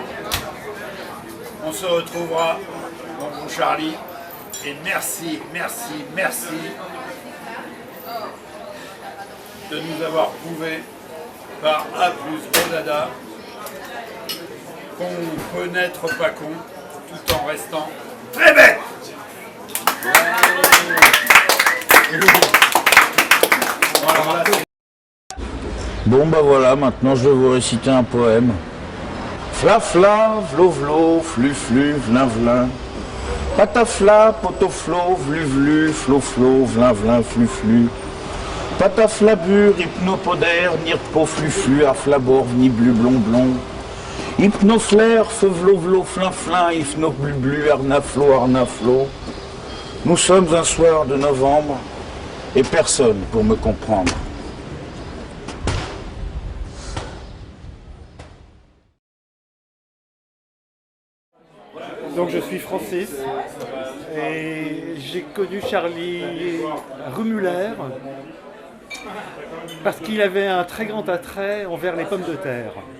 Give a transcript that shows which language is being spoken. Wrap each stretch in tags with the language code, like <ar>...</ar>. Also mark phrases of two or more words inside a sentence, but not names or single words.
<fr>On se retrouvera, mon bon Charlie, et merci, merci, merci de nous avoir prouvé par A plus B dada qu'on peut n'être pas con tout en restant très bête. Voilà. Bon bah voilà, maintenant je vais vous réciter un poème. Fla fla, vlo vlo, flu flu, vlin vlin. Patafla, potoflo, vlu vlu, flo flo, vlin vlin, flu flu. Pataflabur, hypnopodère, nirpo, flu flu, aflabor, ni blu blond blond. Hypnoflair, feu vlo vlo, flin flin, hypno blu blu, arnaflo, arnaflo. Nous sommes un soir de novembre et personne pour me comprendre. Donc je suis Francis et j'ai connu Charlie Rumuller parce qu'il avait un très grand attrait envers les pommes de terre.</fr>